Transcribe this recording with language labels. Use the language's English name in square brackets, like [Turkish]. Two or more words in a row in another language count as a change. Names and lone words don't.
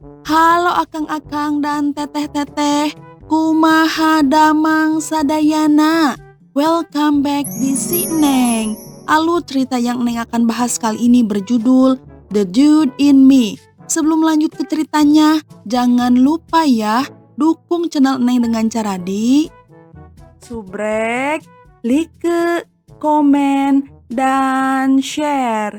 [Sundanese] Halo akang-akang [Indonesian] dan teteh-teteh, [Sundanese] kumaha damang sadayana. [English] Welcome back [Indonesian] di Si Neng. Alur cerita yang Neng akan bahas kali ini berjudul The Dude in Me. Sebelum lanjut ke ceritanya, jangan lupa ya, dukung channel Neng dengan cara di subrek, like, komen, dan share.